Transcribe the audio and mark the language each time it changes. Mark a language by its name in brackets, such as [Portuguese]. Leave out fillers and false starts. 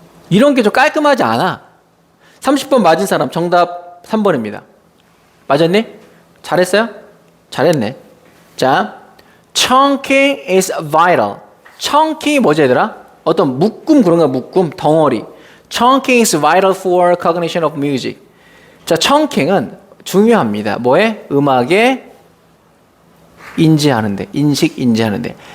[Korean] 이런 게 좀 깔끔하지 않아. 30번 맞은 사람 정답 3번입니다. 맞았니? 잘했어요? 잘했네. 자, [English] chunking is vital. [Korean] chunking 뭐지 얘들아? 어떤 묶음 그런 거야, 묶음, 덩어리. [English] chunking is vital for cognition of music. [Korean] 자, chunking은 중요합니다. 뭐에? 음악에 인지하는데, 인식 인지하는데.